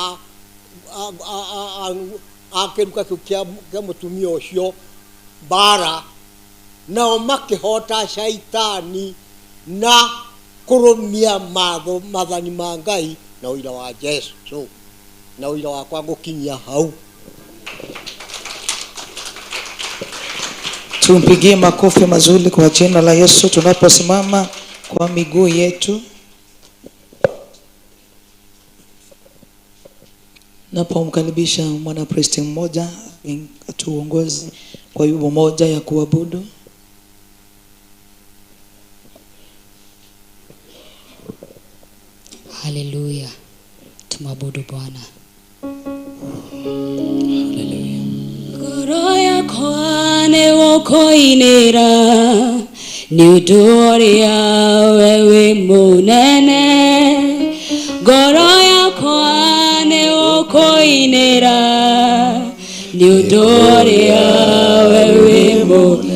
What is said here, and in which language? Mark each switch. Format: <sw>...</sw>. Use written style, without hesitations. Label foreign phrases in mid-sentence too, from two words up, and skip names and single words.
<ki>a kĩruka kĩu kĩa mũtumia ũcio mbara, nao makĩhota Shaitani na kũrũmia maathani ma Ngai na ũira wa Jesũ. Na ũira wakwa gũkinyia hau.</ki> <sw>Tumpigie makofi mazuri kwa jina la Yesu tunaposimama kwa miguu yetu. Napomkaribisha mwana priest mmoja atuongoze kwa wimbo moja ya kuabudu. Haleluya. Tumwabudu Bwana.</sw> <ki>Ngoro yakwa nĩ gũkũinĩra nĩ ũndũ ũrĩa we wĩ mũnene. Ngoro yakwa nĩ gũkũinĩra nĩ ũndũ ũrĩa we wĩ mũnene.</ki>